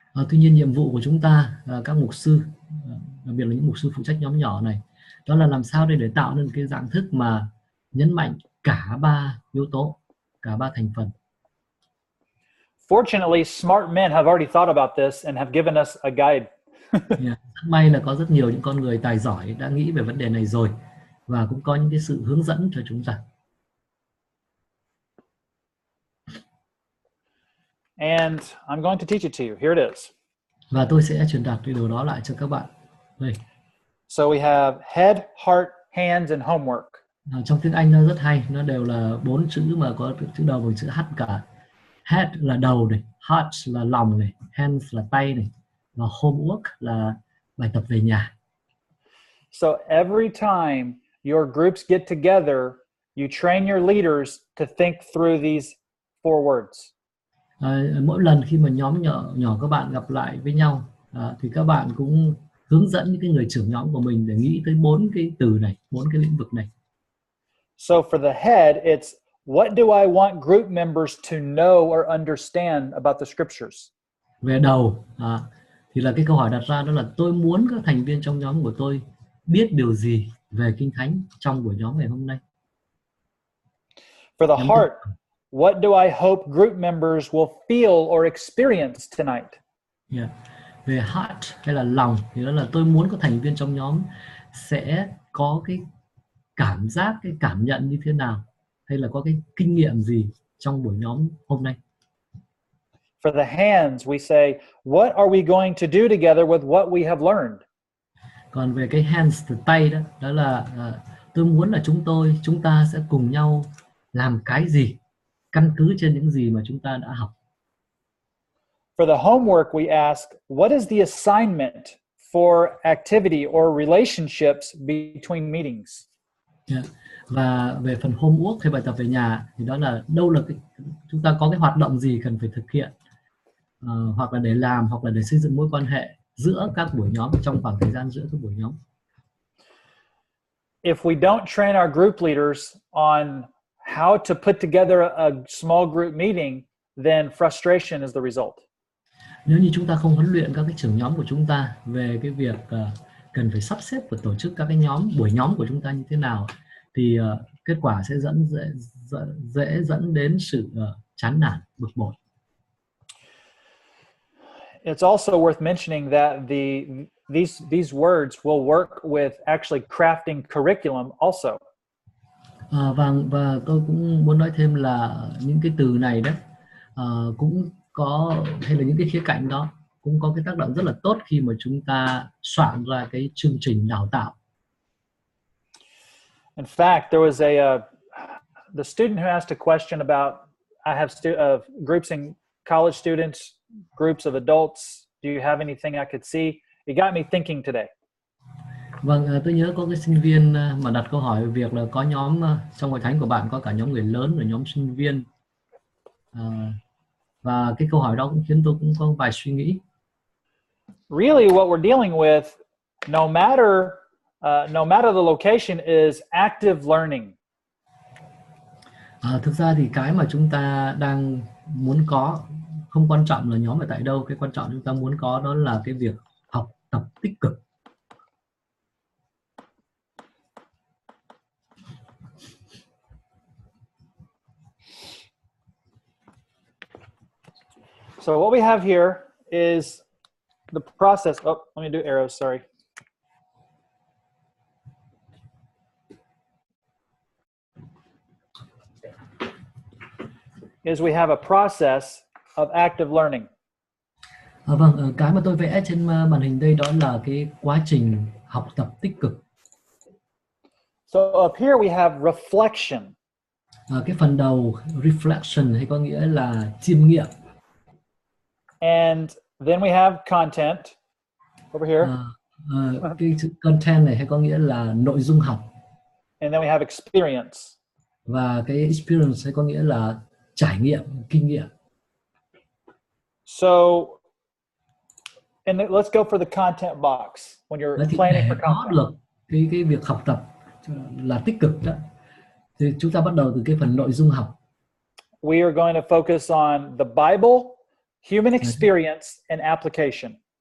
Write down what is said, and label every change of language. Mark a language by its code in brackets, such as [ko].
[vi] Tuy nhiên nhiệm vụ của chúng ta, các mục sư, đặc biệt là những mục sư phụ trách nhóm nhỏ này, đó là làm sao để tạo nên cái dạng thức mà nhấn mạnh cả ba yếu tố, cả ba thành phần. [en] Fortunately, smart men have already thought about this and have given us a guide. [vi] Rất may là có rất nhiều những con người tài giỏi đã nghĩ về vấn đề này rồi và cũng có những cái sự hướng dẫn cho chúng ta. [en] And I'm going to teach it to you. Here it is. [vi] Và tôi sẽ truyền đạt cái điều đó lại cho các bạn. Đây. [en] So we have head, heart, hands, and homework. [vi] Trong tiếng Anh nó rất hay, nó đều là 4 chữ mà có chữ đầu bằng chữ H cả. Head là đầu này, heart là lòng này, hands là tay này, và homework là bài tập về nhà. [en] So every time your groups get together, you train your leaders to think through these four words. [vi] Mỗi lần khi mà nhóm nhỏ các bạn gặp lại với nhau, thì các bạn cũng hướng dẫn những cái người trưởng nhóm của mình để nghĩ tới 4 cái từ này, 4 cái lĩnh vực này. [en] So for the head, it's what do I want group members to know or understand about the scriptures? [vi] Về đầu thì là cái câu hỏi đặt ra đó là tôi muốn các thành viên trong nhóm của tôi biết điều gì về Kinh Thánh trong buổi nhóm ngày hôm nay. [en] For the heart, what do I hope group members will feel or experience tonight? Yeah. [vi] Về heart hay là lòng thì đó là tôi muốn các thành viên trong nhóm sẽ có cái cảm giác, cái cảm nhận như thế nào, hay là có cái kinh nghiệm gì trong buổi nhóm hôm nay. [en] For the hands, we say, what are we going to do together with what we have learned? [vi] Còn về cái hands, từ tay đó, đó là tôi muốn là chúng ta sẽ cùng nhau làm cái gì, căn cứ trên những gì mà chúng ta đã học. [en] For the homework, we ask, what is the assignment for activity or relationships between meetings? Yeah. [vi] Và về phần homework hay bài tập về nhà thì đó là đâu là chúng ta có cái hoạt động gì cần phải thực hiện, hoặc là để làm, hoặc là để xây dựng mối quan hệ giữa các buổi nhóm, trong khoảng thời gian giữa các buổi nhóm. [en] if we don't train our group leaders on how to put together a small group meeting, then frustration is the result. [vi] Nếu như chúng ta không huấn luyện các cái trưởng nhóm của chúng ta về cái việc cần phải sắp xếp và tổ chức các cái buổi nhóm của chúng ta như thế nào, thì kết quả sẽ dễ dẫn đến sự chán nản, bực bội. [en] It's also worth mentioning that these words will work with actually crafting curriculum also. [vi] Và tôi cũng muốn nói thêm là những cái từ này đó cũng có, hay là những cái khía cạnh đó cũng có cái tác động rất là tốt khi mà chúng ta soạn ra cái chương trình đào tạo. [en] In fact, there was the student who asked a question about, I have groups in college students, groups of adults. Do you have anything I could see? It got me thinking today. [vi] Vâng, tôi nhớ có cái sinh viên mà đặt câu hỏi về việc là có nhóm trong hội thánh của bạn có cả nhóm người lớn và nhóm sinh viên. Và cái câu hỏi đó cũng khiến tôi cũng có vài suy nghĩ. [en] Really, what we're dealing with, no matter the location, is active learning. [vi] Thực ra thì cái mà chúng ta đang muốn có không quan trọng là nhóm ở tại đâu, cái quan trọng chúng ta muốn có đó là cái việc học tập tích cực. [en] So what we have here is the process. Oh, let me do arrows, sorry. Is we have a process of active learning. [vi] Vâng, cái mà tôi vẽ trên màn hình đây đó là cái quá trình học tập tích cực. [en] So up here we have reflection. [vi] Cái phần đầu reflection hay có nghĩa là chiêm nghiệm. [en] And then we have content over here. [vi] Cái chữ content này hay có nghĩa là nội dung học. [en] And then we have experience. [vi] Và cái experience hay có nghĩa là trải nghiệm, kinh nghiệm. [en] So, and let's go for the content box when you're planning for content. [vi] Có được cái việc học tập là tích cực đó, thì chúng ta bắt đầu từ cái phần nội dung học. [en] We are going to focus on the Bible, human experience, and application.